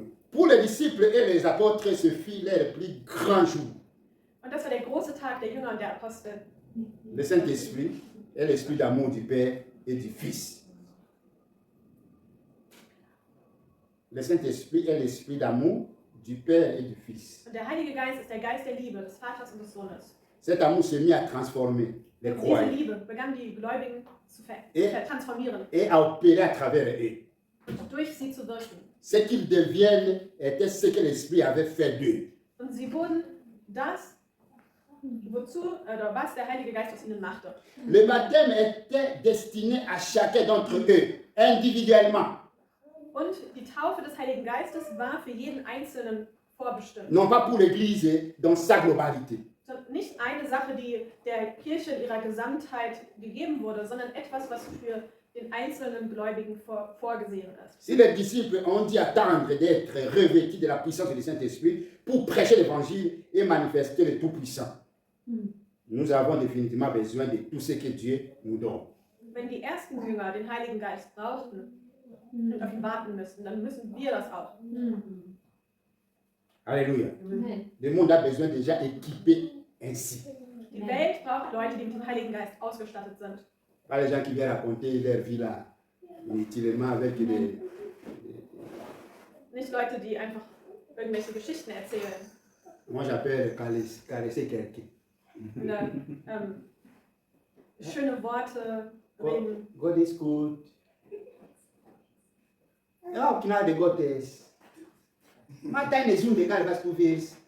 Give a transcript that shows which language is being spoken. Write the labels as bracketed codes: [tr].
[fr] Pour les disciples et les apôtres, ce fut leur plus grand jour. [de] Und das war der große Tag der Jünger und der Apostel. [fr] Le Saint-Esprit est l'esprit d'amour du Père et du Fils. Le Saint-Esprit est l'esprit d'amour du Père et du Fils. [de] Und der Heilige Geist ist der Geist der Liebe, des Vaters und des Sohnes. [fr] Cet amour s'est mis à transformer les [de] Und diese [fr] croyants [de] Liebe begann die Gläubigen zu transformieren [fr] et à opérer à travers eux. [de] und durch sie zu wirken. [fr] Ce qu'ils deviennent était ce que l'Esprit avait fait d'eux. [de] Und sie wurden das, was der Heilige Geist aus ihnen machte. [fr] Le baptême était destiné à chacun d'entre eux, individuellement. [de] Und die Taufe des Heiligen Geistes war für jeden Einzelnen vorbestimmt. [fr] Non pas pour l'Église dans sa globalité. [de] Nicht eine Sache, die der Kirche in ihrer Gesamtheit gegeben wurde, sondern etwas, was für den einzelnen Gläubigen vorgesehen ist. [fr] Si les disciples ont dû attendre d'être revêtus de la puissance du Saint-Esprit pour prêcher l'Évangile et manifester le Tout-Puissant, nous avons définitivement besoin de tout ce que Dieu nous donne. [de] Wenn die ersten Jünger den Heiligen Geist brauchten und auf ihn warten müssten, dann müssen wir das auch. [fr] Alléluia. Le monde a besoin déjà équipé ainsi. [de] Die Welt braucht Leute, die mit dem Heiligen Geist ausgestattet sind. [fr] Pas les gens qui viennent raconter leur vie là, inutilement avec des... [de] Nicht Leute, die einfach irgendwelche Geschichten erzählen. [fr] Moi j'appelle caresser quelqu'un. [de] Oder schöne Worte reden. [en] God is good. Oh, kina de gotes. Matin les jours de gal vas trouver.